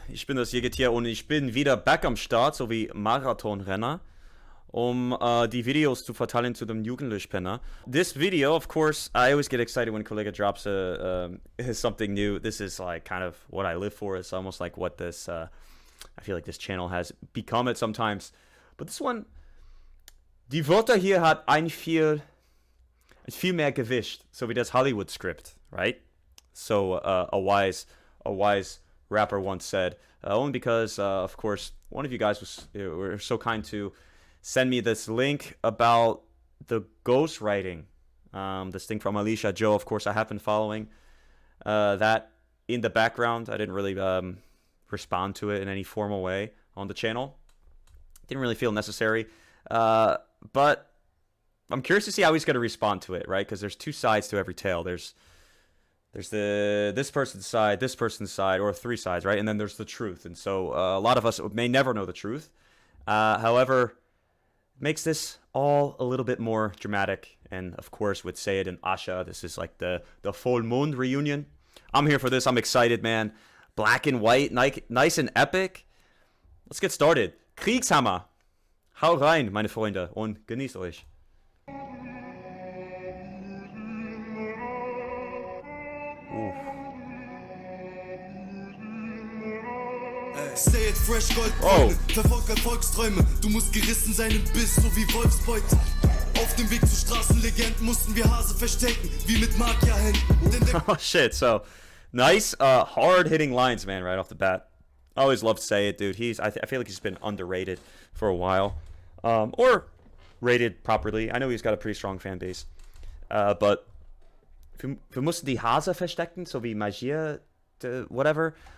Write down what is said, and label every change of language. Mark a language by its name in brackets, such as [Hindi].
[German] Ich bin das Seyed hier und ich bin wieder back am Start, so wie Marathonrenner, die Videos zu verteilen zu dem Jugendlichpenner. [English] This video, of course, I always get excited when Kollegah drops something new. This is like kind of what I live for. It's almost like what this, I feel like this channel has become it sometimes. But this one, [German] die Wörter hier hat viel mehr Gewicht, so wie das Hollywood-Script, right? [English] So a wise rapper once said, only because, of course, one of you guys were so kind to send me this link about the ghostwriting. This thing from Alicia Joe, of course, I have been following that in the background. I didn't really respond to it in any formal way on the channel. Didn't really feel necessary. But I'm curious to see how he's going to respond to it, right? Because there's two sides to every tale. There's this person's side, or three sides, right? And then there's the truth. And so a lot of us may never know the truth. However, it makes this all a little bit more dramatic. And of course, with Seyed and Asche, this is like the full moon reunion. I'm here for this. I'm excited, man. Black and white, nice and epic. Let's get started. KRIEGSHAMMER. [German] Hau rein, meine Freunde, und genießt euch. Seyed fresh Goldbräune, verfolgt Erfolgsträume. Du musst gerissen sein im Biss, so wie Wolfsbeute. Auf dem Weg zu Straßenlegenden mussten wir Hase verstecken, wie mit Magierhänden. [English] Oh shit, so nice, hard-hitting lines, man, right off the bat. I always loved Seyed, dude. I feel like he's been underrated for a while. Or rated properly. I know he's got a pretty strong fan base. [German] But wir mussten die Hase verstecken, so wie Magier, whatever.